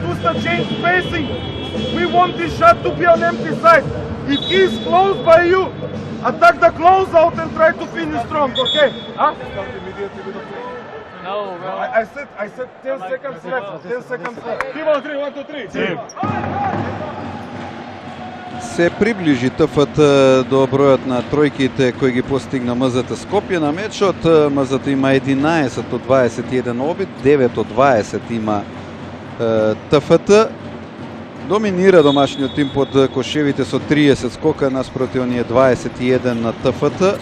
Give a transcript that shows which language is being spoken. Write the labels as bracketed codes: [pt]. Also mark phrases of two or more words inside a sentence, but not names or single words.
[en] Use the change spacing. We want this shot to be on empty side. If he's close by you, attack the closeout and try to finish strong, okay? Huh? No, bro. I said 10 seconds left. 10 seconds left. 3 on 3, 1, 2, 3. [mk] Се приближи ТФТ до бројот на тројките кои ги постигна МЗТ Скопје на мечот. МЗТ има 11 од 21 обид, 9 од 20 има ТФТ. Доминира домашниот тим под кошевите со 30 скока наспроти оние 21 на ТФТ.